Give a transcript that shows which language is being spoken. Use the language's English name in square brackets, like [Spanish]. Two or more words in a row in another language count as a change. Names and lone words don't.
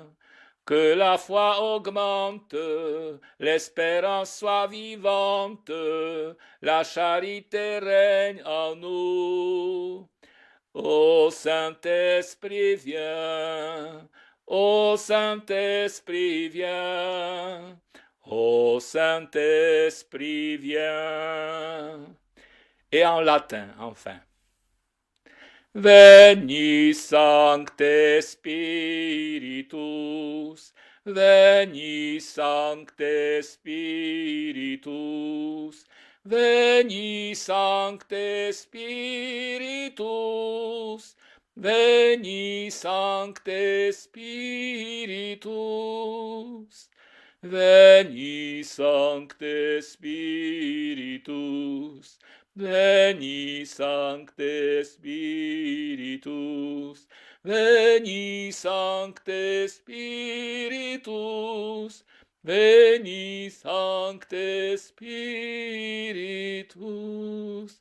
[French] Que la foi augmente, l'espérance soit vivante, la charité règne en nous. Ô Saint-Esprit, viens, ô Saint-Esprit, viens, ô Saint-Esprit, viens. Et en latin, enfin. [Latin] Veni Sancte Spiritus, Veni Sancte Spiritus, Veni Sancte Spiritus, Veni Sancte Spiritus, Veni Sancte Spiritus, Veni Sancte Spiritus, Veni Sancte Spiritus, Veni Sancte Spiritus.